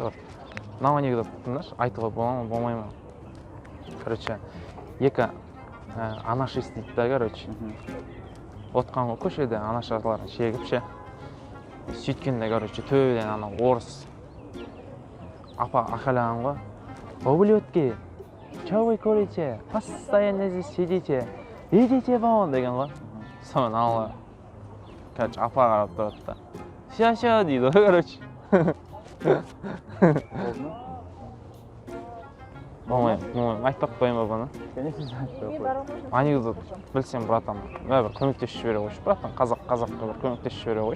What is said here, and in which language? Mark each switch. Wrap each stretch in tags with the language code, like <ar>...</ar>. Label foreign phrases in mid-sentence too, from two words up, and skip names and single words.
<kk>Мынау анекдот тыңдашы, айтуға бола ма, болмай ма? Короче, екі анашист дейді да, короче. Отқан ғой көшеде анашаларын шегіп ше. Сөйткенде, короче, төбеден анау орыс апа ақалаған ғой.</kk> <ru>Ублюдки, что вы курите? Постоянно здесь сидите. Идите вон</ru> <kk>деген ғой. Соны алға. Короче, апа қарап тұрады да. Ша дейді ғой, короче. Болмай, айтпақ қойын ба бұны? Конечно, айтпақ Анекдот білсем, братан, бәрібір көмектесіп жібере қойшы, братан, қазаққа бір көмектесіп жібере қойшы.</kk>